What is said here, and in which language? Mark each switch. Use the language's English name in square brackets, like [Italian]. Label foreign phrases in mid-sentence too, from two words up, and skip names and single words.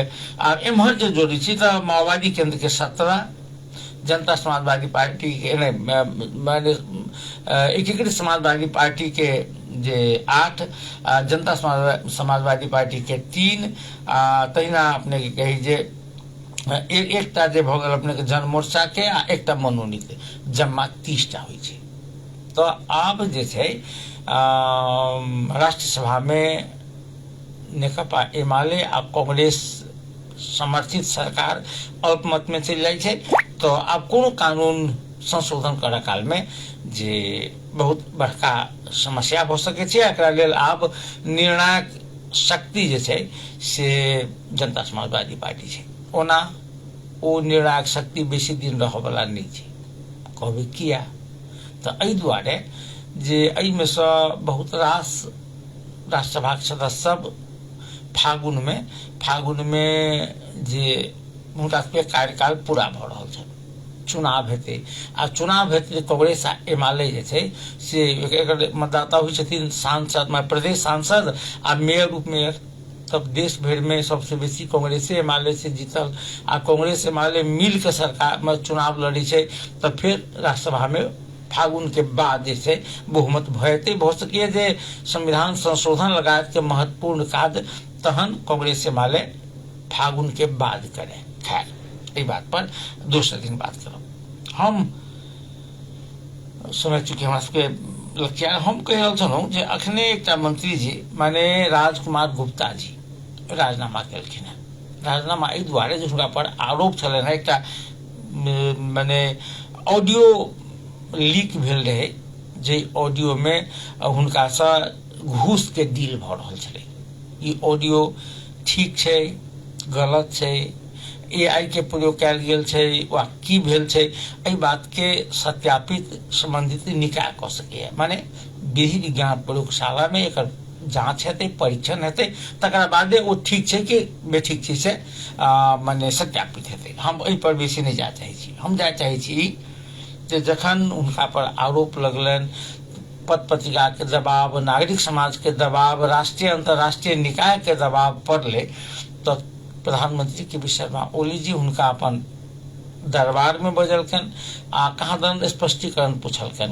[Maithili] आब एम्हर जे जोड़ी छी तऽ माओवादी केंद्र के 17, जनता समाजवादी पार्टी के माने एकीकृत समाजवादी पार्टी के जे 8, जनता समाजवादी पार्टी के 3, तहिना अपने के कही जे एकटा जे भऽ गेल अपने के जन मोर्चा के आ एकटा मनोनीत, जम्मा 30टा होइ छै। तो आब जे छै राष्ट्र सभा में नेकपा एमाले आ कांग्रेस समर्थित सरकार अल्पमत में चलि जाइ छै। तो आब कोनो कानून संशोधन करऽ काल में जे बहुत बड़का समस्या भऽ सकै छै, एकरा लेल आब निर्णायक शक्ति जे छै से जनता समाजवादी पार्टी छै। ओना ओ निर्णायक शक्ति बेसी दिन रहऽ वाला नहीं छै। कहबै किया तऽ एहि दुआरे जे एहि में से बहुत रास राज्यसभा के सदस्य सब फागुन में जे हुनका सबके कार्यकाल पूरा भऽ रहल छै, चुनाव हेतै आ चुनाव हेतै कांग्रेस आ एमाले जे छै से एकर मतदाता होइ छथिन सांसद, प्रदेश सांसद आ मेयर उपमेयर। तब देश भर में सबसे बेसी कांग्रेस एमाले से जीतल आ कांग्रेस एमाले मिल के सरकार में चुनाव लड़ी छै। तब फिर राज्यसभा में फागुन के बाद जे छै बहुमत भयते भऽ सकैए जे संविधान संशोधन लगायत के महत्वपूर्ण काज तहन कांग्रेस एमाले फागुन के बाद करे। खैर एहि बात पर दोसर दिन बात करब। हम समय चूंकि हमरा सबके लक्ष्य, हम कहि रहल छलहुँ जे अखने एकटा मंत्री जी माने राजकुमार गुप्ता जी राजीनामा केलखिन हैं। राजीनामा एहि दुआरे जे हुनका पर आरोप छलनि हैं एकटा माने ऑडियो लीक भेल रहे, जे ऑडियो में हुनका से घूस के डील भऽ रहल छलै। ई ऑडियो ठीक छै, गलत छै, AI के प्रयोग कयल गेल छै वा की भेल छै, एहि बात के सत्यापित संबंधित निकाय कऽ सकैए। माने विधि विज्ञान प्रयोगशाला में एकर जांच हेतै, परीक्षण हेतै, तकरा बादे ओ ठीक छै कि बेठीक छै से माने सत्यापित हेतै। हम एहि पर बेसी नहीं जाय चाहै छी। हम जाय चाहै छी जे जखन हुनका पर आरोप लगलनि, पत्र पत्रिका के दबाव, नागरिक समाज के दबाव, राष्ट्रीय अंतर्राष्ट्रीय निकाय के दबाव पड़ले, तो प्रधानमंत्री के शर्मा ओली जी हुनका अपन दरबार में बजलखिन आ कहाँ दन स्पष्टीकरण पूछलखिन।